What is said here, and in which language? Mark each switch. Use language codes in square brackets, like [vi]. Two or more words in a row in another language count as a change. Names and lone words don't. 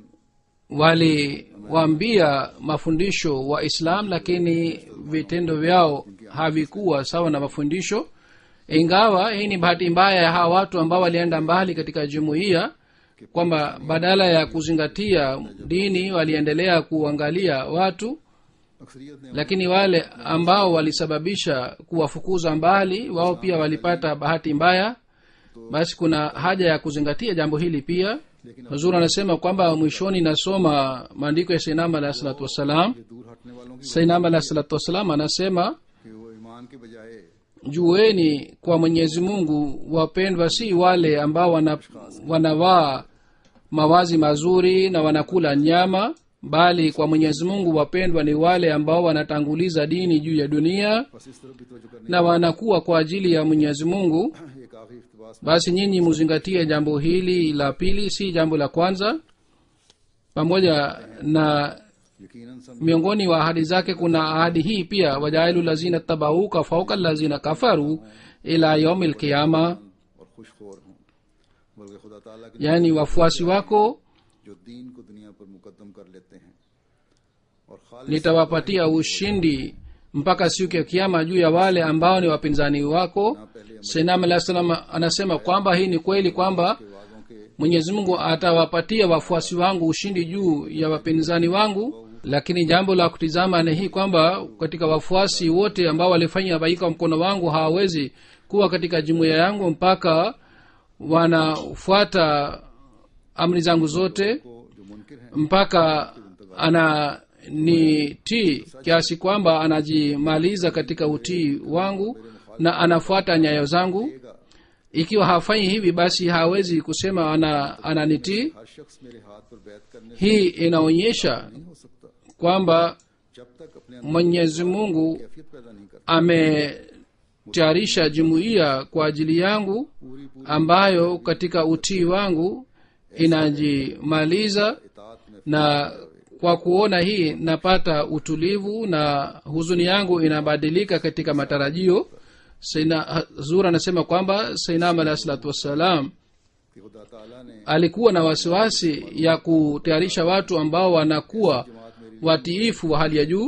[sw] Waliwaambia mafundisho wa Islam, lakini vitendo vyao havikuwa sawa na mafundisho. Ingawa hii ni bahati mbaya ya hawa watu ambao walienda mbali katika jumuiya, kwamba badala ya kuzingatia dini waliendelea kuangalia watu, [ur] اکثریت نے [sw] lakini wale ambao walisababisha kuwafukuza mbali wao pia walipata bahati mbaya. Basi kuna haja ya kuzingatia jambo hili pia. Huzur anasema kwamba mwishoni nasoma maandiko ya Sayyidina [ar] عليه الصلاة والسلام. [ur] دور ہٹنے والوں کی [sw] Sayyidina [ar] عليه الصلاة والسلام [sw] anasema, [ur] کہ وہ ایمان کے بجائے [sw] jueni kwa Mwenyezi Mungu wapendwa, si wale ambao wanavaa mawazi mazuri na wanakula nyama, bali kwa Mwenyezi Mungu wapendwa ni wale ambao wanatanguliza dini juu ya dunia [ur] بس اس طرف بھی توجہ کرنے [sw] na wanakuwa kwa ajili ya Mwenyezi Mungu. [ur] ایک آخری اقتباس [sw] Basi nyinyi muzingatie jambo hili la pili, si jambo la kwanza. Pamoja na [ur] یقیناً سب [sw] miongoni wa ahadi zake kuna ahadi hii pia, [ar] وجاعل الذين اتبعوك فوق الذين كفروا إلى يوم القيامة, [ur] اور خوش خور ہوں، بلکہ خدا تعالیٰ کے [sw] yani wafuasi wako [ur] جو دین کو دنیا پر مقدم کر لیتے ہیں اور خالص [sw] nitawapatia ushindi mpaka siku ya kiyama juu ya wale ambao ni wapinzani wako. Sayyidina [ar] عليه السلام [sw] anasema kwamba hii ni kweli kwamba [ur] وعدوں کے [sw] Mwenyezi Mungu atawapatia wafuasi wangu ushindi juu ya wapinzani wangu. Lakini jambo la kutizama ni hii kwamba katika wafuasi wote ambao walifanya baika mkono wangu hawawezi kuwa katika jumuiya yangu mpaka wanafuata amri zangu zote, [ur] کو جو منکر ہیں [sw] mpaka ananitii kiasi kwamba anajimaliza katika utii wangu na anafuata nyayo zangu. Ikiwa hafanyi hivi, basi hawezi kusema ananitii. [ur] ہر شخص میرے ہاتھ پر بیعت کرنے سے [sw] Hii inaonyesha [ur] نہیں ہو سکتا [sw] kwamba [ur] جب تک اپنے اندر [sw] Mwenyezi Mungu [ur] کیفیت پیدا نہیں کرتا [sw] ametayarisha jumuiya kwa ajili yangu, ambayo katika utii wangu inajimaliza, [ur] اطاعت میں [sw] na kwa kuona hii napata utulivu na huzuni yangu inabadilika katika matarajio. Sayyidina Huzur anasema kwamba Sayyidina [ar] عليه الصلاة والسلام [ur] کہ خدا تعالیٰ نے [sw] alikuwa na wasiwasi ya kutayarisha watu ambao wanakuwa watiifu wa hali ya juu,